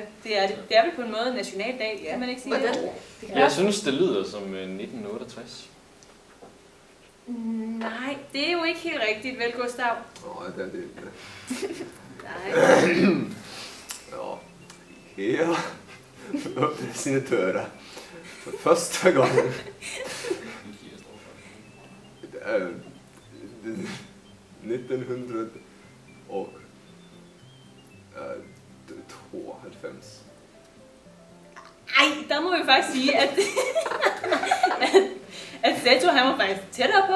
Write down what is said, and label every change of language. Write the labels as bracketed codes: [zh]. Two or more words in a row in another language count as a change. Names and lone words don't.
[da] Det er vel på en måde en nationaldag, kan man ikke sige det? Jeg synes, det lyder som 1968. Nej, det er jo ikke helt rigtigt, vel, Gustav? Nej, det er det ikke. Nej. [sv] Ja, her öppnade sina dörrar för första gången. Det är 1992. [da] Ej, der må vi faktisk sige, at Seto han var faktisk tættere på.